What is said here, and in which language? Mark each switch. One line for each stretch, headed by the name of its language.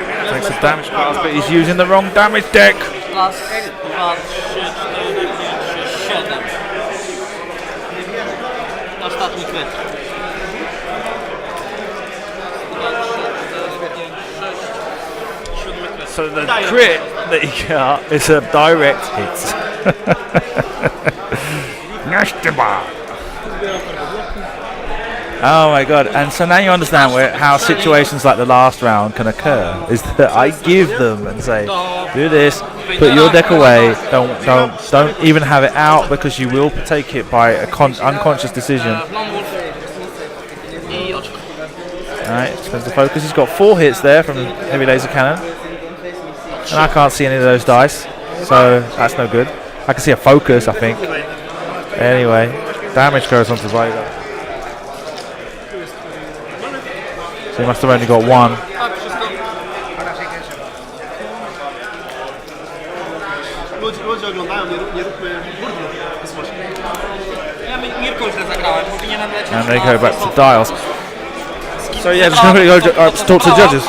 English: Takes a damage pass, but he's using the wrong damage deck.
Polish: Raz, dwa, trzy, cztery, pięć, sześć, siedem. Ostatni kryt. Dwa, trzy, cztery, pięć, sześć, siódmy kryt.
English: So the crit that he got is a direct hit. Oh my god, and so now you understand how situations like the last round can occur, is that I give them and say, do this, put your deck away, don't even have it out because you will take it by a unconscious decision.
Polish: I oczko.
English: Alright, spends the focus, he's got 4 hits there from Heavy Laser Cannon, and I can't see any of those dice, so that's no good. I can see a focus, I think. Anyway, damage goes on to Vader. So he must have only got 1.
Polish: Tak, wszystko. Ludzie oglądają, nie róbmy burdlu w kosmosie. Ja Mirką źle zagrałem, powinienem lecieć.
English: And they
Polish: na
English: go back to Christopher. dials. So yeah, just going to go talk to the judges.